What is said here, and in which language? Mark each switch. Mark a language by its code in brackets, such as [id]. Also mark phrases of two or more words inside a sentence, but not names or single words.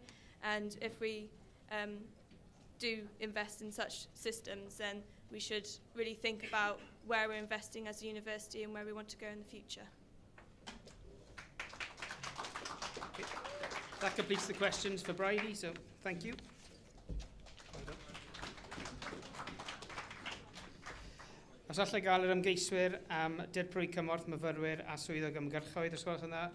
[en] And if we do invest in such systems, then we should really think about where we're investing as a university and where we want to go in the future. Okay. That completes the questions for Bridie, so thank you. [cy] Os allai gael yr ymgeiswyr am dirprwy cymorth, myfyrwyr a swyddog ymgyrchoedd, os gwelwch yn dda.